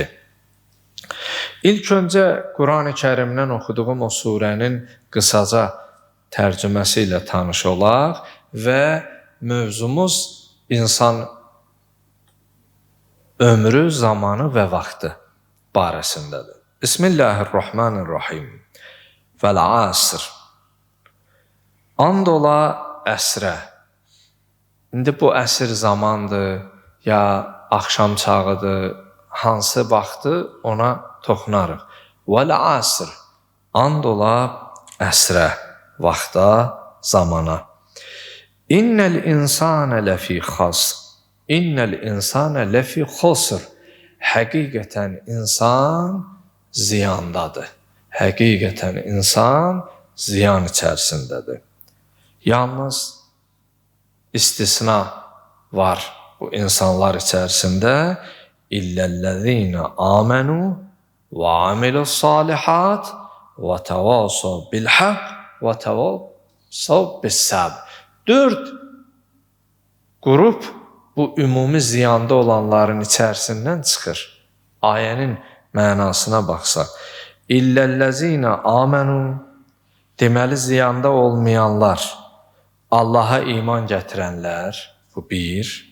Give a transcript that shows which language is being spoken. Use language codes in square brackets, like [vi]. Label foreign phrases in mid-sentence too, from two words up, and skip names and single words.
[az] İlk öncə Quran-ı Kərimdən oxuduğum o surənin qısaca tərcüməsi ilə tanış olaq və mövzumuz insan ömrü, zamanı və vaxtı barəsindədir. [ar] بسم الله الرحمن الرحيم. والعصر. [az] And ola əsrə. İndi bu əsr zamandır, ya axşam çağıdır, hansı vaxtı ona toxunarıq. [ar] والعصر. [az] And ola əsrə, vaxta, zamana. [ar] إن الإنسان لفي خسر. إن الإنسان لفي خسر. [az] Həqiqətən insan ziyandadır. Həqiqətən insan ziyan içərisindədir. Yalnız istisna var bu insanlar içərisində. [ar] إلا الذين آمنوا وعملوا الصالحات وتواصوا بالحق وتواصوا بالصبر. [az] 4 grup bu ümumi ziyanda olanların içərisindən çıxır. Ayənin mənasına baxsaq. [ar] إلا الذين آمنوا, [az] deməli ziyanda olmayanlar, Allaha iman gətirənlər, bu 1.